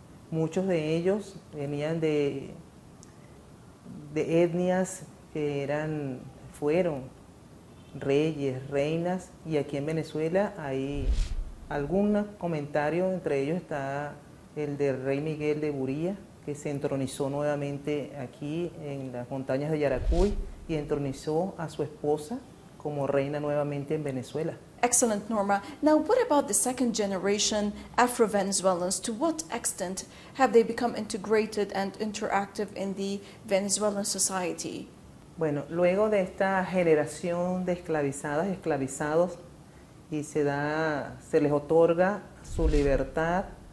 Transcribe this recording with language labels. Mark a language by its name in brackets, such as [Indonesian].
[Spanish] Muchos de ellos venían de etnias que fueron reyes, reinas, y aquí en Venezuela hay algún comentario, entre ellos está el del rey Miguel de Buría, que se entronizó nuevamente aquí en las montañas de Yaracuy y entronizó a su esposa como reina nuevamente en Venezuela. [English] Excellent, Norma. Now, what about the second generation Afro-Venezuelans? To what extent have they become integrated and interactive in the Venezuelan society? [Spanish] Bueno, luego de esta generación de esclavizadas y esclavizados, y se les otorga su libertad